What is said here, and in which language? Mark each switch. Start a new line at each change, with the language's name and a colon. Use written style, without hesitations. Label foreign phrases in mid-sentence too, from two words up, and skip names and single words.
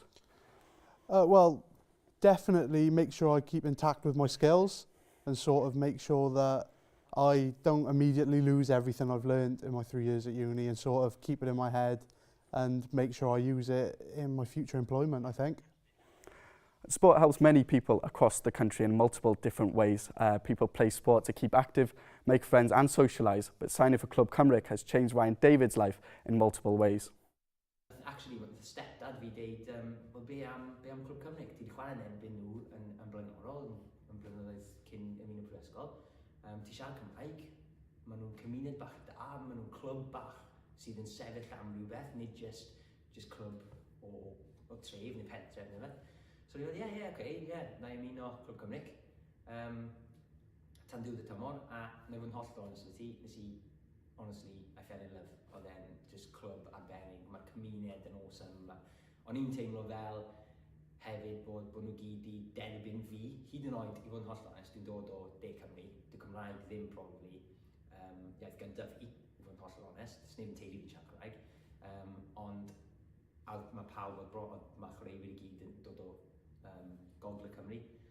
English: Well, definitely make sure I keep intact with my skills and sort of make sure that I don't immediately lose everything I've learned in my 3 years at uni, and sort of keep it in my head and make sure I use it in my future employment, I think. Sport helps many people across the country in multiple different ways. People play sport to keep active, make friends and socialise, but signing for Club Cymru has changed Ryan David's life in multiple ways. Actually, with stepdad
Welsh: fi deud, wel be am Clwb Cymru? Ti wedi chwarae yn erbyn nhw yn blaenorol, yn blynyddoedd cyn ymuno prifysgol. Ti siarad Cymraeg, maen nhw'n cymuned bach da, maen nhw'n clwb bach sydd yn sefyll am rhywbeth, nid just clwb o tref neu pentref neu beth. So ni wedi, na i ymuno Clwb Cymru. Tan diwedd y tymor, a na i fod yn hollol
English: honest with
Welsh: ti,
English: honestly, I fell in love.
Welsh: Oedd e'n just clwb arbennig, mae'r cymuned yn awesome. O'n i'n teimlo fel hefyd bod nhw gyd i derbyn fi, hyd yn oed, i fod yn hollol honest, dwi'n dod o De Cymru, dy Cymraeg ddim probably iaith gyntaf fi, i fod yn hollol honest, sneb yn teulu fi'n siarad Cymraeg, ond mae pawb oedd bron, mae chwaraewyr i gyd yn dod o Gogledd Cymru.